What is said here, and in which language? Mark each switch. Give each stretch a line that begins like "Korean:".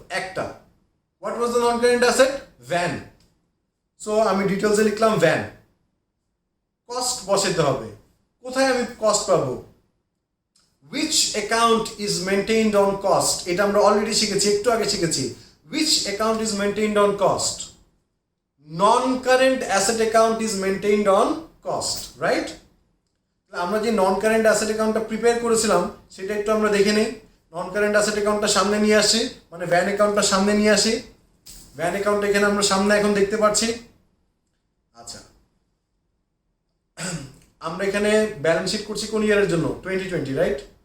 Bangla: একটা।
English: What was the non current asset?
Bangla: Van. So আমি ডিটেলসে লিখলাম ভ্যান। কস্ট বসাতে হবে। কোথায় আমি কস্ট পাবো?
English: which account is maintained on cost,
Bangla: এটা আমরা অলরেডি শিখেছি, একটু আগে শিখেছি।
English: which account is maintained on cost? non current asset account is maintained on cost, right?
Bangla: আমরা যে নন কারেন্ট অ্যাসেট অ্যাকাউন্টটা প্রিপেয়ার করেছিলাম সেটা একটু আমরা দেখে নিই। নন কারেন্ট অ্যাসেট অ্যাকাউন্টটা সামনে নিয়ে আসি, মানে ভ্যান অ্যাকাউন্টটা সামনে নিয়ে আসি। ভ্যান অ্যাকাউন্ট এখানে আমরা সামনে এখন দেখতে পাচ্ছি। আচ্ছা, আমরা এখানে ব্যালেন্স শিট করছি কোন ইয়ারের জন্য? 2020, রাইট?